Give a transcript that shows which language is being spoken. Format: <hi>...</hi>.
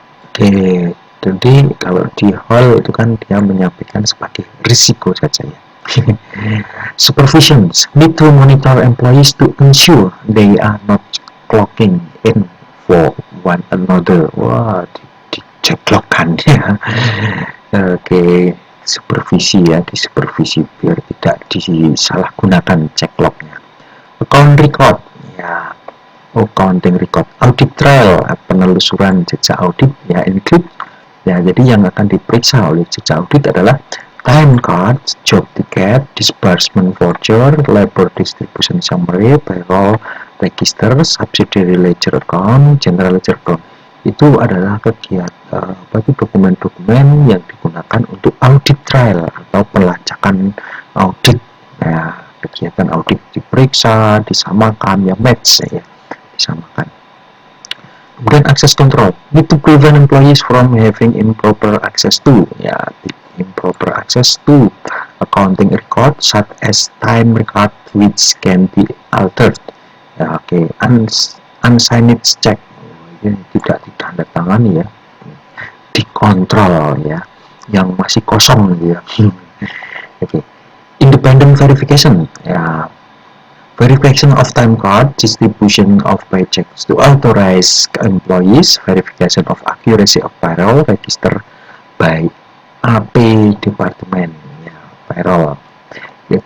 <id>Oke. Jadi kalau di hall itu kan dia menyampaikan sebagai risiko saja, ya.</id> <en>Supervision need to monitor employees to ensure they are not clocking in for one another.</en> <id>Wah, diceklokkan, ya. Oke, supervisi, ya, disupervisi biar tidak disalahgunakan cekloknya.</id> <en>Account record, ya, accounting record.</en> <id>Audit trail, penelusuran jejak audit, ya, audit. Ya, jadi yang akan diperiksa oleh jejak audit adalah time card, job ticket, disbursement voucher, labor distribution summary, payroll register, subsidiary ledger account, general ledger account. Itu adalah kegiatan dokumen-dokumen yang digunakan untuk audit trail atau pelacakan audit. Ya, kegiatan audit diperiksa, disamakan, ya, match, ya, disamakan.</id> <en>Kemudian access control, need to prevent employees from having improper access to, ya, improper access to accounting record such as time record which can be altered, ya. Oke. Unsigned check,</en> <id>ini tidak ditandatangani ya, dikontrol ya, yang masih kosong gitu ya. Oke.</id> <en>Independent verification ya, verification of time card, distribution of paychecks to authorized employees, verification of accuracy of payroll register by AP department ya, payroll ya.</en>